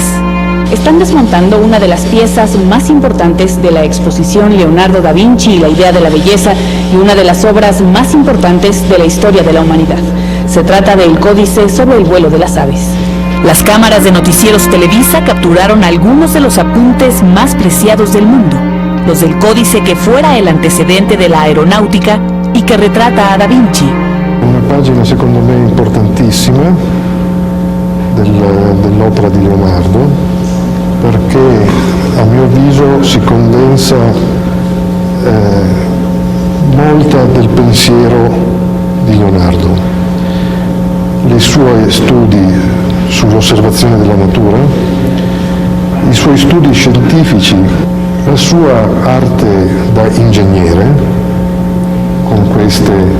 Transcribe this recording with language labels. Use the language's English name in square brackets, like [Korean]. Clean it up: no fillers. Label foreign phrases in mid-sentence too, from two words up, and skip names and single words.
[Spanish] Están desmontando una de las piezas más importantes de la exposición Leonardo da Vinci y la idea de la belleza, y una de las obras más importantes de la historia de la humanidad. Se trata del Códice sobre el vuelo de las aves. Las cámaras de Noticieros Televisa capturaron algunos de los apuntes más preciados del mundo, los del Códice que fuera el antecedente de la aeronáutica y que retrata a Da Vinci. [Italian] Una pagina secondo me importantissima dell'opera di Leonardo, perché a mio avviso si condensa molta del pensiero di Leonardo, i suoi studi sull'osservazione della natura, i suoi studi scientifici, la sua arte da ingegnere con queste